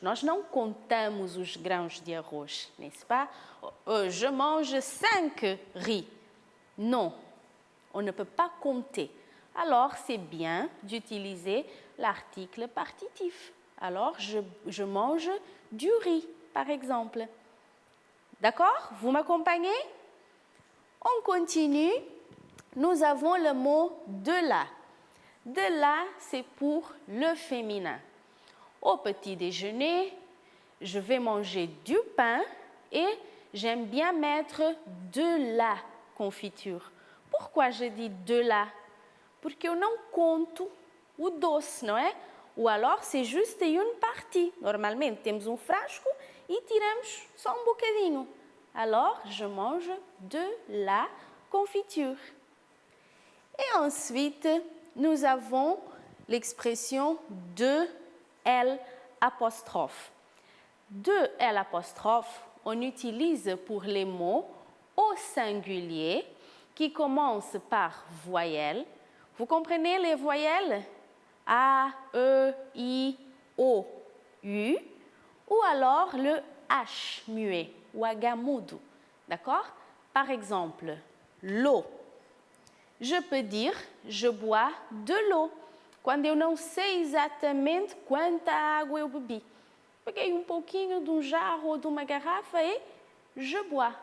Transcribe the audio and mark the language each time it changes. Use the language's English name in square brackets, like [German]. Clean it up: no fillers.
[Portuguese] Nós não contamos os grãos de arroz, [French] n'est-ce pas? Je mange 5 riz. Non, on ne peut pas compter. Alors, c'est bien d'utiliser l'article partitif. Alors, je mange du riz, par exemple. D'accord? Vous m'accompagnez? On continue. Nous avons le mot de la. De la, c'est pour le féminin. Au petit déjeuner, je vais manger du pain et j'aime bien mettre de la confiture. Pourquoi je dis de la? [Portuguese] Porque eu não conto o doce, não é? [French] Ou alors c'est juste une partie. [Portuguese] Normalmente temos um frasco e tiramos só um bocadinho. [French] Alors je mange de la confiture. Et ensuite, nous avons l'expression de L apostrophe. De L apostrophe, on utilise pour les mots au singulier qui commencent par voyelles. Vous comprenez les voyelles? A, E, I, O, U. Ou alors le H muet, [Portuguese] ou H mudo. [French] D'accord? Par exemple, l'eau. Je peux dire, je bois de l'eau. [Portuguese] Quando eu não sei exatamente quanta água eu bebi. Peguei um pouquinho de um jarro ou de uma garrafa [French] et je bois.